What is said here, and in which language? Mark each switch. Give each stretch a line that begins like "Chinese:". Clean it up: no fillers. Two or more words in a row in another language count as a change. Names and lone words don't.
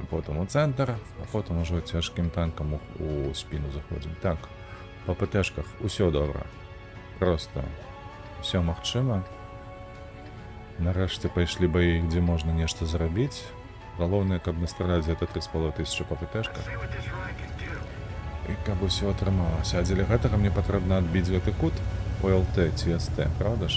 Ukrainian: Потім у центр, а потім уже тяжким танком у спину заходимо.
Belarusian: Так, по ПТшках усе добре. Просто все магчыма. Нарешті пайшлі баі, де можна нешта зрабіць. Галоўнае, каб настраляць за 3500 по ПТшках. І каб усё атрымалася. А дзеля гэтага мне патрэбна адбіць гэты кут у ЛТ ці СТ,
Ukrainian: правда ж?